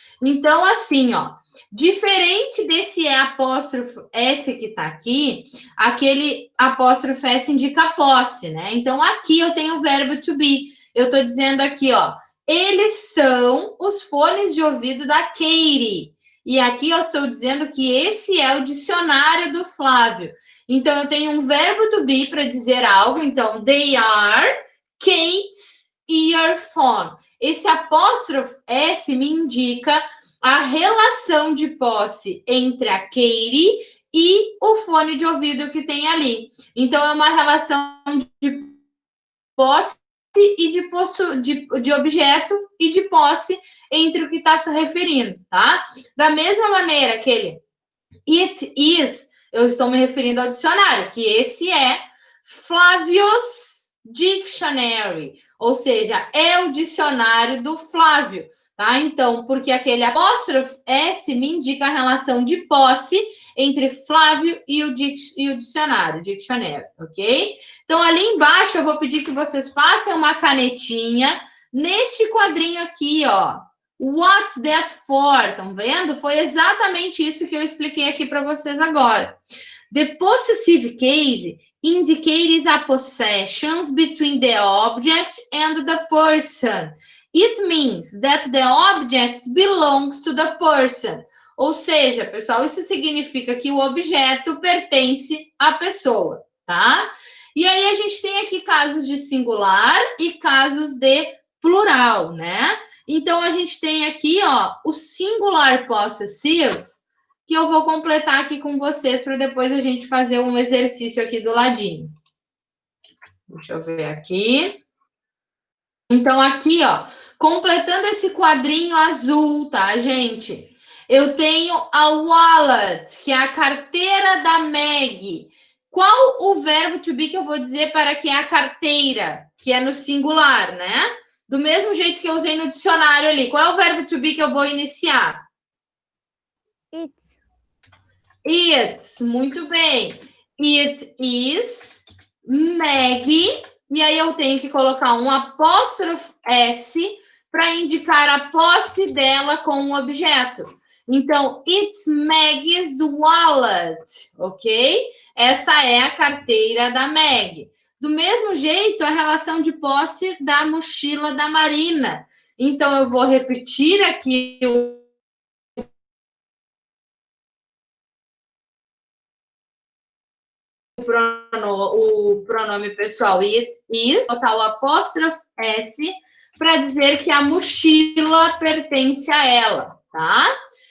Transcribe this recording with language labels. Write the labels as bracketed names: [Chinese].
[Portuguese] Então, assim, ó. Diferente desse apóstrofo S que tá aqui, aquele apóstrofo S indica posse, né? Então, aqui eu tenho o verbo to be. Eu tô dizendo aqui, ó. Eles são os fones de ouvido da Katie. E aqui eu estou dizendo que esse é o dicionário do Flávio. Então, eu tenho um verbo to be para dizer algo. [English] Então, they are Kate's earphone. [Portuguese] Esse apóstrofo S me indica a relação de posse entre a Katie e o fone de ouvido que tem ali. Então, é uma relação de posse e de objeto e de posse entre o que está se referindo, tá? Da mesma maneira que ele [English] it is, [Portuguese] eu estou me referindo ao dicionário, que esse é [English] Flávio's Dictionary, [Portuguese] ou seja, é o dicionário do Flávio, tá? Então, porque aquele apóstrofo S me indica a relação de posse entre Flávio e o dicionário, dictionary, ok? Então, ali embaixo, eu vou pedir que vocês façam uma canetinha neste quadrinho aqui, ó. [English] What's that for? [Portuguese] Estão vendo? Foi exatamente isso que eu expliquei aqui para vocês agora. [English] The possessive case indicates a possession between the object and the person. It means that the object belongs to the person. [Portuguese] Ou seja, pessoal, isso significa que o objeto pertence à pessoa, tá? E aí a gente tem aqui casos de singular e casos de plural, né? Então, a gente tem aqui, ó, o singular possessive, que eu vou completar aqui com vocês para depois a gente fazer um exercício aqui do ladinho. Deixa eu ver aqui. Então, aqui, ó, completando esse quadrinho azul, tá, gente? Eu tenho a wallet, que é a carteira da Meg. Qual o verbo to be que eu vou dizer para que é a carteira, que é no singular, né? Do mesmo jeito que eu usei no dicionário ali. Qual é o verbo to be que eu vou iniciar? [English] It's. It's, [Portuguese] muito bem. [English] It is Maggie. [Portuguese] E aí eu tenho que colocar um apóstrofo S para indicar a posse dela com o objeto. [English] Então, it's Maggie's wallet, ok? [Portuguese] Essa é a carteira da Maggie. Do mesmo jeito, a relação de posse da mochila da Marina. Então, eu vou repetir aqui o pronome pessoal [English] it is, [Portuguese] botar o apóstrofo S para dizer que a mochila pertence a ela, tá?